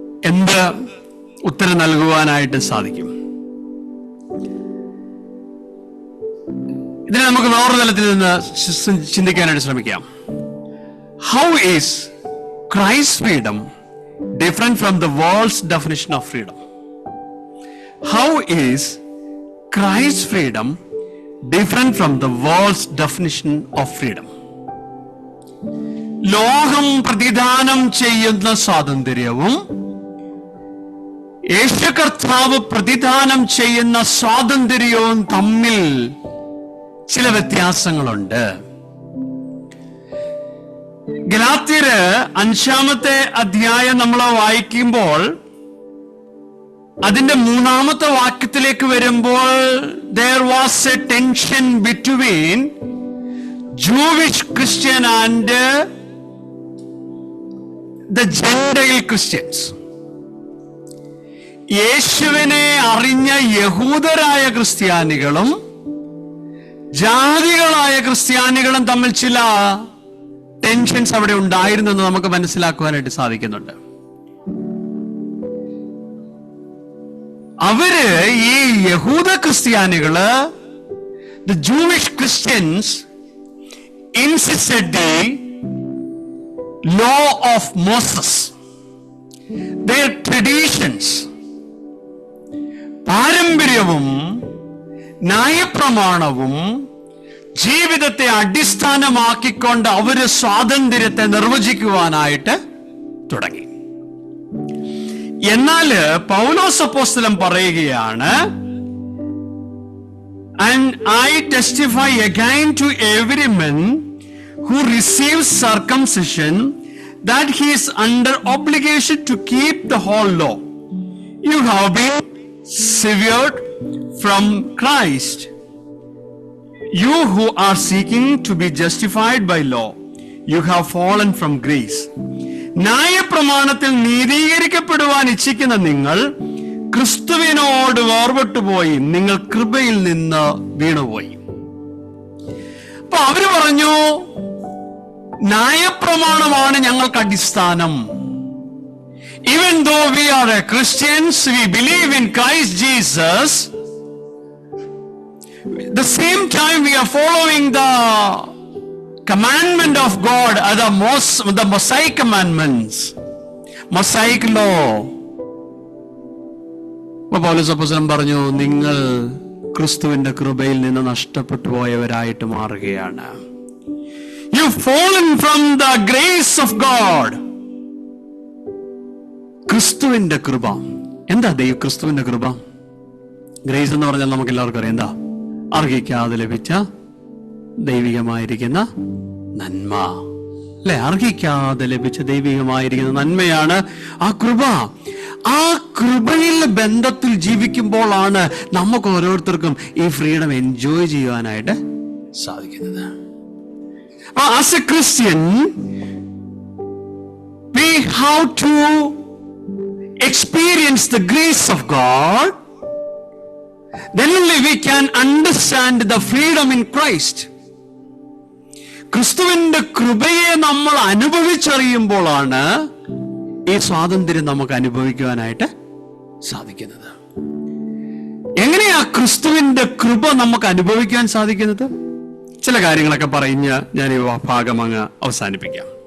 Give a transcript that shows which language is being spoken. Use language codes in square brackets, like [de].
[ml] എന്ത് ഉത്തരം നൽകുവാനായിട്ട് സാധിക്കും? ഇതിനെ നമുക്ക് വേറൊരു തലത്തിൽ നിന്ന് ചിന്തിക്കാനായിട്ട് ശ്രമിക്കാം. [en] How is Christ's freedom different from the world's definition of freedom? How is Christ's freedom different from the world's definition of freedom? [ml] ലോകം പ്രതിദാനം ചെയ്യുന്ന സ്വാതന്ത്ര്യവും യേശു കർത്താവ് പ്രതിദാനം ചെയ്യുന്ന സ്വാതന്ത്ര്യവും തമ്മിൽ ചില വ്യത്യാസങ്ങളുണ്ട്. ഗലാത്യര് 5-ാമത്തെ അധ്യായം നമ്മൾ വായിക്കുമ്പോൾ അതിന്റെ 3-ാമത്തെ വാക്യത്തിലേക്ക് വരുമ്പോൾ [en] there was a tension between Jewish Christian and the Gentile Christians. [ml] യേശുവിനെ അറിഞ്ഞ യഹൂദരായ ക്രിസ്ത്യാനികളും ജാതികളായ ക്രിസ്ത്യാനികളും തമ്മിൽ ചില ടെൻഷൻസ് അവിടെ ഉണ്ടായിരുന്നു എന്ന് നമുക്ക് മനസ്സിലാക്കുവാനായിട്ട് സാധിക്കുന്നുണ്ട്. അവര് ഈ യഹൂദ ക്രിസ്ത്യാനികള്, [en] the Jewish Christians insisted the law of Moses, their traditions, [ml] പാരമ്പര്യവും ന്യായപ്രമാണവും ജീവിതത്തെ അടിസ്ഥാനമാക്കിക്കൊണ്ട് അവര് സ്വാതന്ത്ര്യത്തെ നിർവചിക്കുവാനായിട്ട് തുടങ്ങി. എന്നാൽ പൗലോസ് അപ്പോസ്തലൻ പറയുകയാണ്, [en] and I testify again to every man who receives circumcision that he is under obligation to keep the whole law. You have been severed from Christ, you who are seeking to be justified by law, you have fallen from grace. [ml] ന്യായപ്രമാണത്തിൽ നീതീകരിക്കപ്പെടുവാൻ ഇച്ഛിക്കുന്ന നിങ്ങൾ ക്രിസ്തുവിനോട് വേർപെട്ടുപോയി, നിങ്ങൾ കൃപയിൽ നിന്ന് വീണുപോയി. അപ്പൊ അവര് പറഞ്ഞു, ന്യായപ്രമാണമാണ് ഞങ്ങൾക്ക് അടിസ്ഥാനം. [en] Even though we are Christians, we believe in Christ Jesus. The same time we are following the commandment of God, the Mosaic commandments, Mosaic law. [ml] പൗലോസ് അപ്പോസ്തലൻ പറഞ്ഞു, നിങ്ങൾ ക്രിസ്തുവിന്റെ കൃപയിൽ നിന്ന് നഷ്ടപ്പെട്ടു പോയവരായിട്ട് മാറുകയാണ്. [en] You've fallen from the grace of God. [ml] ക്രിസ്തുവിന്റെ കൃപ എന്താ? ക്രിസ്തുവിന്റെ കൃപ, ഗ്രേസ് എന്ന് പറഞ്ഞാൽ നമുക്ക് എല്ലാവർക്കും അറിയാം. എന്താ? അർഹിക്കാതെ ലഭിച്ച ദൈവികമായിരിക്കുന്ന നന്മ, അല്ലെ? അർഹിക്കാതെ ലഭിച്ച ദൈവികമായിരിക്കുന്ന നന്മയാണ് ആ കൃപ. ആ കൃപയിൽ ബന്ധത്തിൽ ജീവിക്കുമ്പോഴാണ് നമുക്ക് ഓരോരുത്തർക്കും ഈ ഫ്രീഡം എൻജോയ് ചെയ്യുവാനായിട്ട് സാധിക്കുന്നത്. [en] As a Christian, we have to experience the grace of God, then only we can understand the freedom in Christ. [ml] ക്രിസ്തുവിന്റെ കൃപയെ നമ്മൾ അനുഭവിച്ചറിയുമ്പോഴാണ് ഈ സ്വാതന്ത്ര്യം നമുക്ക് അനുഭവിക്കുവാനായിട്ട് സാധിക്കുന്നത്. എങ്ങനെയാ ക്രിസ്തുവിന്റെ കൃപ നമുക്ക് അനുഭവിക്കാൻ സാധിക്കുന്നത്? ചില കാര്യങ്ങളൊക്കെ പറഞ്ഞ് ഞാൻ ഈ ഭാഗം അങ്ങ് അവസാനിപ്പിക്കാം.